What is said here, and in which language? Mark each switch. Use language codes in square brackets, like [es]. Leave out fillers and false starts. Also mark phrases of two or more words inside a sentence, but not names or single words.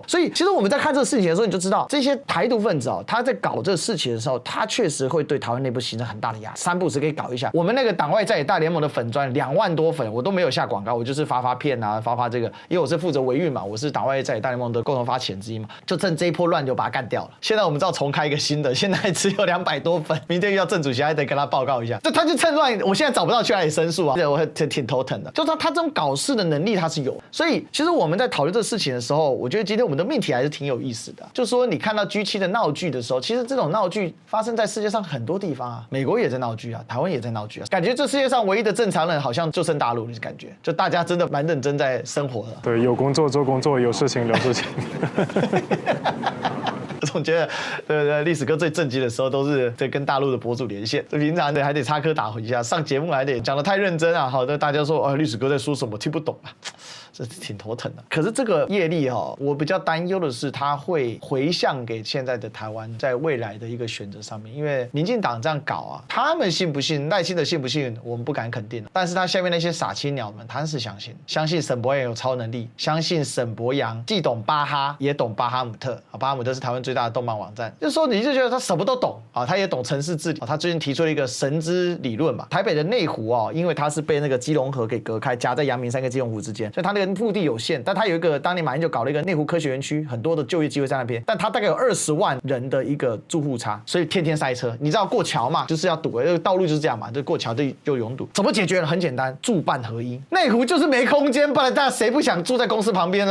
[zh] 所以其實我們在看這個事情的時候，你就知道這些台獨分子哦，他在搞這個事情的時候，他確實會對台灣內部形成很大的壓力。3不5時可以搞一下。我們那個黨外在野大聯盟的粉專2萬多粉，我都沒有下廣告，我就是發片啊，發這個，因為我是負責維運嘛，我是黨外在野大聯盟的共同發起人之一嘛，就趁這一波亂就把它幹掉了。現在我們知道重開一個新的，現在只有200多粉，明天遇到鄭主席還得跟他報告一下。就他就趁亂，我現在找不到去哪裡申訴啊，我挺頭疼的。就他這種搞事的能力他是有，所以其實我們在討論這個事情的時候，我覺得今天我們的命題還是挺有意思的。就是說你看到 G7 的鬧劇的時候，其實這種鬧劇發生在世界上很多地方啊，美國也在鬧劇啊，台灣也在鬧劇啊，感覺這世界上唯一的正常人好像就剩大陸的感覺，就大家真的蠻認真在生活的。對，有工作做工作，有事情聊事情。我總覺得，对，歷史哥最正經的時候都是在跟大陸的博主連線，平常還得插科打諢一下，上節目還得講得太認真啊，好的，大家說歷史哥在說什麼，聽不懂啊。這挺頭疼的。可是這個業力哈，我比較擔憂的是，它會回向給現在的台灣在未來的一個選擇上面。因為民進黨這樣搞啊，他們信不信，賴清德信不信，我們不敢肯定。但是他下面那些傻青鳥們，他是相信，相信沈伯洋有超能力，相信沈伯洋既懂巴哈，也懂巴哈姆特。巴哈姆特是台灣最大的動漫網站，就是說你就覺得他什麼都懂啊，他也懂城市治理。他最近提出了一個神之理論嘛，台北的內湖哦，因為它是被那個基隆河給隔開，夾在陽明山跟基隆湖之間，所以它那個腹地有限，但它有一個當年馬英九搞了一個內湖科學園區，很多的就業機會在那邊，但它大概有20萬人的一個住戶差，所以天天塞車。你知道過橋嘛，就是要堵，這個道路就是這樣嘛，就過橋就擁堵。怎麼解決呢？很簡單，住辦合一。內湖就是沒空間，不然大家誰不想住在公司旁邊呢？